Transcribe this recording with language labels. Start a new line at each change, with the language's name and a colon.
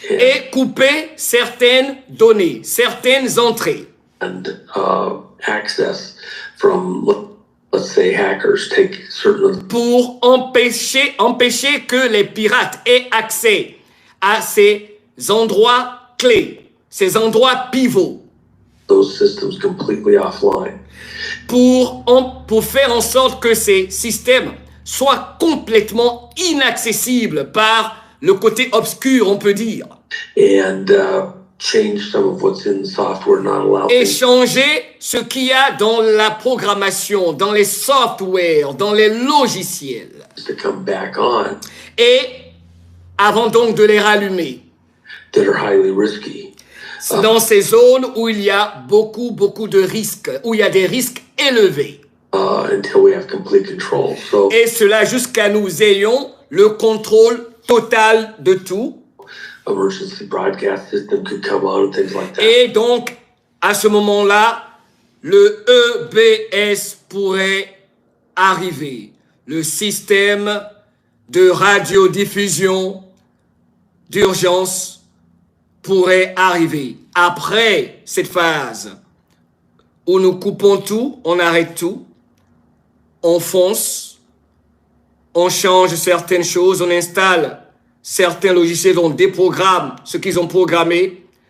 French: et couper certaines données, certaines entrées
English: and access from, let's say, hackers take certain
French: pour empêcher que les pirates aient accès à ces endroits clés, ces endroits pivots.
English: those systems completely offline.
French: Pour faire en sorte que ces systèmes soient complètement inaccessibles par le côté obscur, on peut dire.
English: And change some of what's in the software, not allow
French: Et
English: things
French: changer ce qu'il y a dans la programmation, dans les softwares, dans les logiciels.
English: to come back on
French: Et avant donc de les rallumer,
English: that are highly risky.
French: dans ces zones où il y a beaucoup de risques, où il y a des risques élevés.
English: Until we have complete control. So
French: Et cela jusqu'à nous ayons le contrôle total de tout.
English: emergency broadcast system could come on and things like that.
French: Et donc, à ce moment-là, le EBS pourrait arriver. Le système de radiodiffusion d'urgence pourrait arriver. Après cette phase où nous coupons tout, on arrête tout, on fonce, on change certaines choses, on installe certains logiciels, on déprogramme ce qu'ils ont programmé.